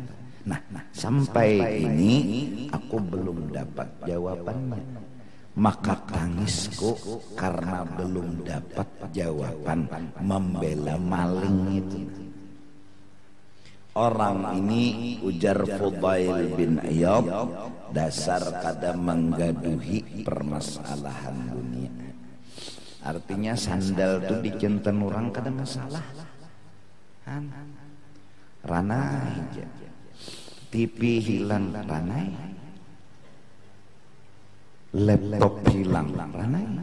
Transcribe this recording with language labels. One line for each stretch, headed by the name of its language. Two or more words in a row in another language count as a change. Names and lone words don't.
Indonesian: Nah, sampai ini aku belum dapat jawabannya. Maka tangisku karena belum dapat jawaban membela maling itu.
Banjar: Orang ini ujar Fudail bin Iyad, dasar kada menggaduhi permasalahan dunia. Artinya sandal tuh dicenten orang kada masalah. Ranai aja. TV hilang ranai. Laptop hilang ranai.